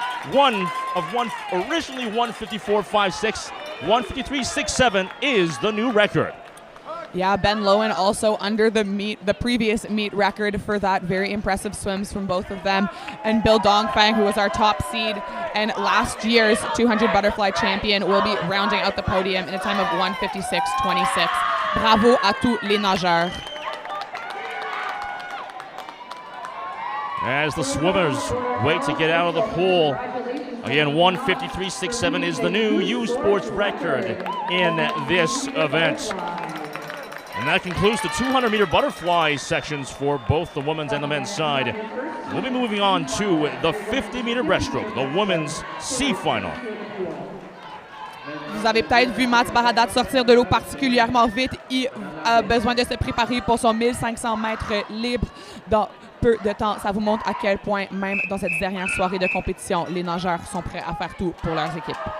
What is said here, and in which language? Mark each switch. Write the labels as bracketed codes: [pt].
[en] originally 154.56, 153.67 is the new record. Yeah, Ben Lowen also under the previous meet record for that. Very impressive swims from both of them. And Bill Dongfang, who was our top seed and last year's 200 butterfly champion, will be rounding out the podium in a time of 156.26. [fr] Bravo à tous les nageurs. [en] As the swimmers wait to get out of the pool, again, 153.67 is the new U Sports record in this event. And that concludes the 200-meter butterfly sections for both the women's and the men's side. We'll be moving on to the 50-meter breaststroke, the women's C final. [fr] Vous avez peut-être vu Mats Baradat sortir de l'eau particulièrement vite. Il a besoin de se préparer pour son 1500 mètres libre dans peu de temps. Ça vous montre à quel point, même dans cette dernière soirée de compétition, les nageurs sont prêts à faire tout pour leurs équipes.